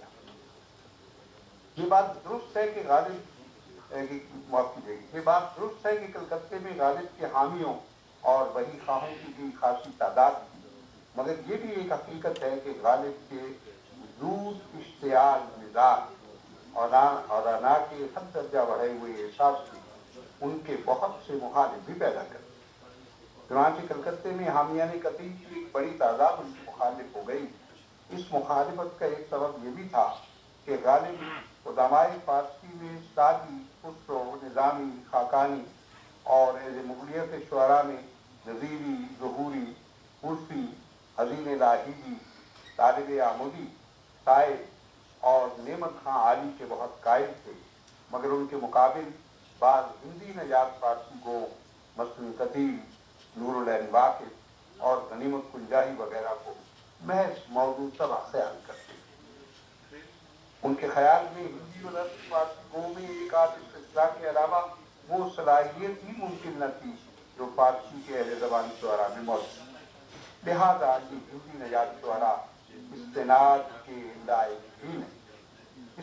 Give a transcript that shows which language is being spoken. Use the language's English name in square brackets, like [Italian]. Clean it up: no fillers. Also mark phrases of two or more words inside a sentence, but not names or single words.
[Urdu] یہ بات درست ہے کہ کلکتے میں غالب کے حامیوں اور وہی خواہوں کی بھی خاصی تعداد تھی، مگر یہ بھی ایک حقیقت ہے کہ غالب کے زود اشتعال مزاج اور انا کے حد درجہ بڑھے ہوئے احساس نے ان کے بہت سے مخالف بھی پیدا کر دیے۔ چنانچہ کلکتے میں حامیان قطعی کی ایک بڑی تعداد ان کی مخالف ہو گئی۔ اس مخالفت کا ایک سبب یہ بھی تھا کہ غالب قدماء فارسی میں سعدی، خسرو، نظامی، خاقانی اور مغلیہ کے شعراء میں نظیری، ظہوری، عرفی، حزین لاہیجی، طالب عمودی، صائب اور نعمت خاں عالی کے بہت قائل تھے، مگر ان کے مقابل بعض ہندی نژاد فارسی کو مثلاً قتیل، نور العین واقف اور غنیمت کنجاہی وغیرہ کو محض موضوع طبع خیال کرتے ہیں۔ ان کے خیال میں ہندی اور عربی فارسی گو میں ایک آدھ استثناء کے علاوہ وہ صلاحیت ہی ممکن نہ تھی جو فارسی کے اہل زبان شعراء میں موجود، لہذا یہ ہندی نژاد شعراء استناد کے لائق ہی نہیں۔